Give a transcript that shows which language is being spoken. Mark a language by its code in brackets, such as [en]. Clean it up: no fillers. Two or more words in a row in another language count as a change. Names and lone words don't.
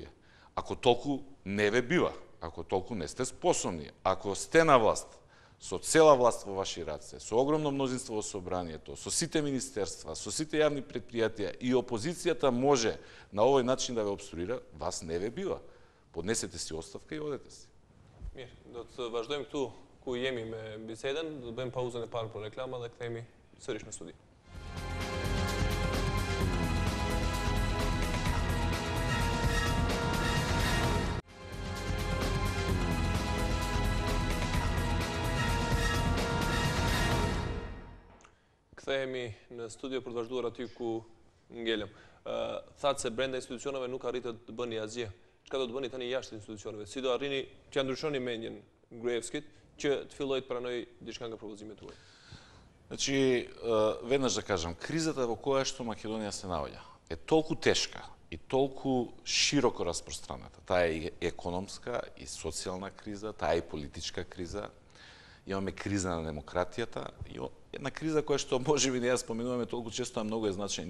[mk] Ако толку не ве бива, ако толку не сте способни, ако сте на власт, со цела власт во ваши раце, со огромно мнозинство во собранието, со сите министерства, со сите јавни предпријатија и опозицијата може на овој начин да ве обструира, вас не ве бива. Поднесете си оставка и одете си. [sq] Mirë, do të vazhdojmë këtu ku jemi me bisedën, do të bëjmë pauzën e parë për reklama dhe kthehemi sërish në studi. Kthehemi në studio për të vazhduar aty ku ngelëm. Thatë se brenda institucioneve nuk arritët të bëni asgjë. Çka do të bëni tani jashtë institucioneve? Si do arrini që ndryshoni mendjen Gruevskit që të fillojë të pranojë diçka nga propozimet tuaja? [mk] Значи, веднаш да кажам, кризата во која што Македонија се наоѓа е толку тешка и толку широко распространета. Таа е и економска и социјална криза, таа е и политичка криза. Имаме криза на демократијата и една криза која што можеби не ја споменуваме толку често, а многу е значајна.